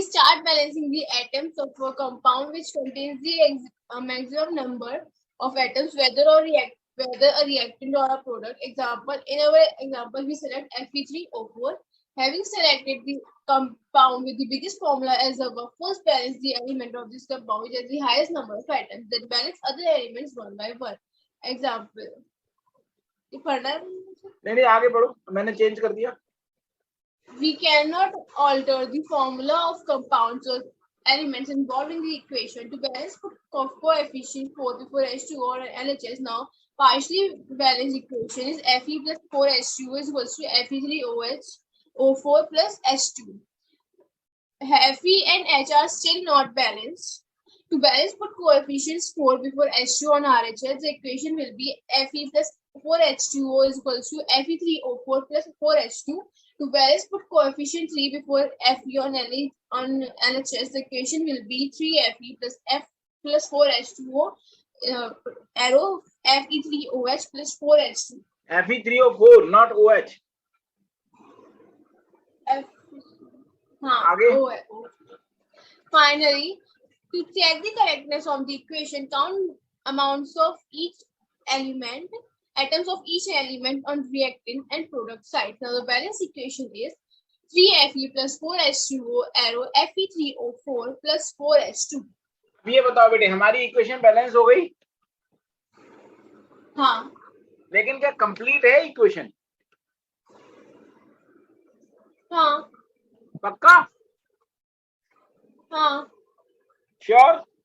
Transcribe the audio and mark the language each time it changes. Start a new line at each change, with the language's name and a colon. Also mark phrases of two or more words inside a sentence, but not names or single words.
English: Start balancing the atoms of a compound which contains the maximum number of atoms, whether a reactant or a product. Example: in our example, we select Fe3O4. Having selected the compound with the biggest formula as above, first balance the element of this compound which has the highest number of atoms, then balance other elements one by one. Example.
Hindi: नहीं आगे बढ़ो, मैंने चेंज कर दिया.
English: We cannot alter the formula of compounds or elements involved in the equation. To balance coefficient 4 before H2O or LHS, now partially balanced equation is Fe plus 4H2O is equals to Fe3O4 plus H2. Fe and H are still not balanced. To balance, put coefficients 4 before H2 on RHS. The equation will be Fe plus 4H2O is equals to Fe3O4 plus 4H2. To balance, put coefficient 3 before Fe on LHS. The equation will be 3Fe plus F plus 4H2O arrow Fe3OH plus 4H2. Fe3O4, not OH. OH. Finally, to check the correctness of the equation, count amounts of each element. Atoms of each element on reactant and product side. Now the balance equation is 3Fe plus 4H2O arrow Fe3O4 plus 4H2.
Hindi: ये बताओ बेटे, हमारी
English: equation balance
Hindi: हो गई? हाँ. लेकिन क्या कंप्लीट है इक्वेशन? हाँ. पक्का? हाँ. श्योर?